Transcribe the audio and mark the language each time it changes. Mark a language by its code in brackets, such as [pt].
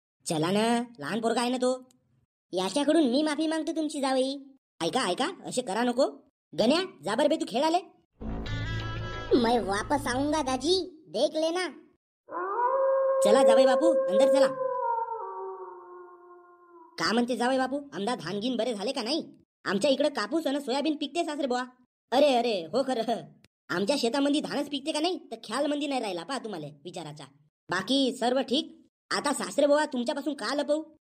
[mr] चला ना, लहान पोरगा आहे ना तो। याच्याकडून मी माफी मागतो तुमची जावई। ऐका असे करा नको। गण्या जा बर बे, तू खेळाले। [hi] मैं वापस आऊंगा दाजी, देख लेना। [mr] चला जावई बापू अंदर चला। का म्हणते जावई बापू, आमदा धानगीन बरे झाले का नाही? आमच्या इकडे कापूस आणि सोयाबीन पिकते सासरे बुवा। अरे हो खरं, आमच्या शेतामध्ये धानच पिकते का नाही तर ख्याल मंदी नाही राहिला पहा तुम्हाला विचाराचा। बाकी सर्व ठीक। आता सासरे बुवा तुमच्यापासून का लपवू?